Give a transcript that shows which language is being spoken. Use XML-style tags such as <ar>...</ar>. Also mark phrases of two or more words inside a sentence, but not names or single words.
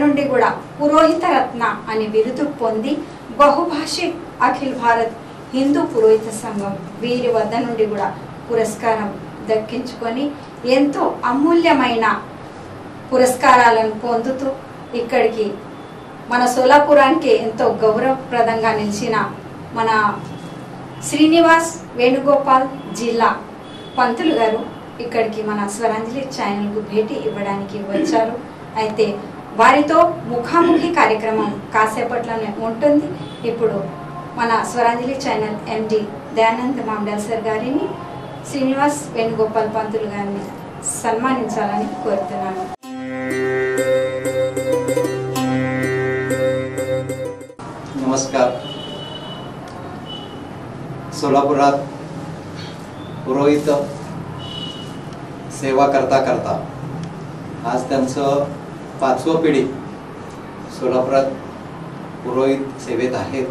<te>నుండి కూడా పురోహిత రత్న అనే బిరుదు పొంది బహుభాషిక్ అఖిల భారత్ హిందూ పురోహిత సంఘం వీరి వద్ద నుండి కూడా పురస్కారం దక్కించుకొని ఎంతో అమూల్యమైన పురస్కారాలను పొందుతూ ఇక్కడికి మన సోలాపురానికి ఎంతో గౌరవప్రదంగా నిలిచిన మన శ్రీనివాస్ వేణుగోపాల్ జిల్లా పంతులు గారు ఇక్కడికి మన స్వరాంజలి ఛానల్కు భేటీ ఇవ్వడానికి వచ్చారు. అయితే వారితో ముఖాముఖి కార్యక్రమం కాసేపట్లోనే ఉంటుంది. ఇప్పుడు మన స్వరాంజలి ఛానల్ ఎండి దయానంద్ మామిడాల్ సార్ గారిని శ్రీనివాస్ వేణుగోపాల్ పంతులు గారిని సన్మానించాలని కోరుతున్నాను.</te> <mr>नमस्कार. सोलापुरात पुरोहित सेवा करता करता आज त्यांचं 5वी पिढी सोलापुरात पुरोहित सेवेत आहेत.</mr>